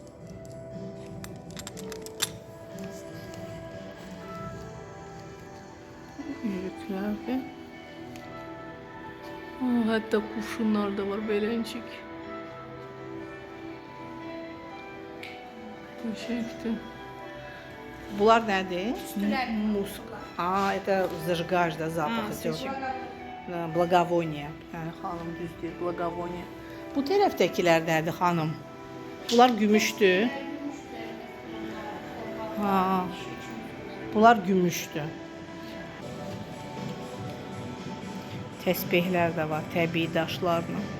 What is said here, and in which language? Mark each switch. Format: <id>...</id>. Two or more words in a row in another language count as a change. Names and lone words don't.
<az>Yüzüklərdir. Hətta quşunlar da var, beləncik. Qəşəngdir. Bunlar nədir? Musk.</az> <ru>Это зажигаешь, да, запах идет. Благовония.</ru> <az>Yəni xanım düz deyir, благовония. Bu tərəfdəkilər nədir xanım? Bunlar gümüşdür. Ha. Bunlar gümüşdür. Təsbehlər də var, təbii daşlarla.</az>